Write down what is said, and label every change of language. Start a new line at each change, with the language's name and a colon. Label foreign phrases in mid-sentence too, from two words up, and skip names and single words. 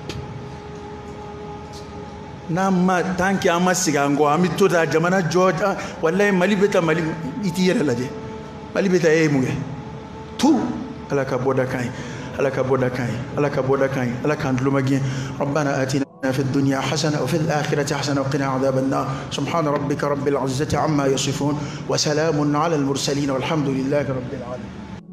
Bambara: n'an ma
French: tant que
Bambara: an ma segin an kɔ an bɛ to ta jamana jɔ walayi Mali bɛ taa Mali i t'i yɛrɛ lajɛ Mali bɛ taa e ye mun kɛ tout ala ka bɔda kan ye ala ka bɔda kan ye ala ka bɔda kan ye ala k'an tuloma gɛn
Arabic: ربنا آتنا في الدنيا حسنة وفي الآخرة حسنة وقنا عذاب النار سبحان ربك رب العزة عما يصفون وسلام على المرسلين والحمد لله رب العالمين